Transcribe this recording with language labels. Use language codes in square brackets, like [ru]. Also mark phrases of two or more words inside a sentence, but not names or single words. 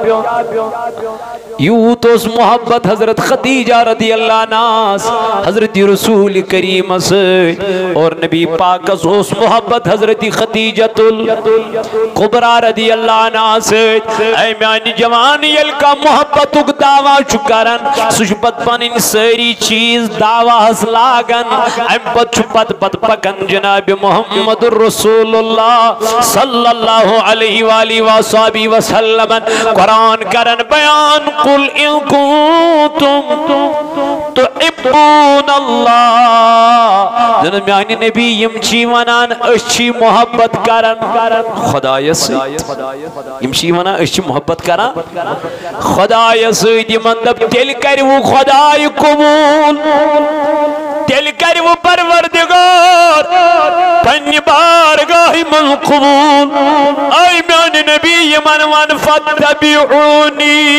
[ks] یوٗت اوس محبت حضرت خدیجہ [ar] رضی اللہ [ks] عنہَس حضرت رسول کریٖمس سۭتۍ اور نبی پاکس اوس محبت حضرت خدیجۃ الکبریٰ [ar] رضی اللہ عنہا [ks] سۭتۍ اے میانہِ جوان ییٚلہِ کانٛہہ محبتُک دعوا چھُ کران سُہ چھُ پتہٕ پنٕنۍ سٲری چیٖز دعواہس لاگان امہِ پتہٕ چھُ پتہٕ پکان جناب محمد رسول اللہ [ar] صلی اللہ علیہ وآلہ وصحبہ وسلم [ks] قرآن کرن بیان [ar] قل ان کنتم تحبون اللہ [ks] جناب میانی نبی یم چی ونان اچھی محبت کرن خدای سۭتۍ یم چی ونان اچھی محبت کرن خدای سۭتۍ یمن دپ تیٚلہِ کروٕ خدای قبول تیٚلہِ کروٕ پروردگار پننہِ بارگاہہِ منٛز قبول اے میانہِ نبی یمن ون فاتبعونی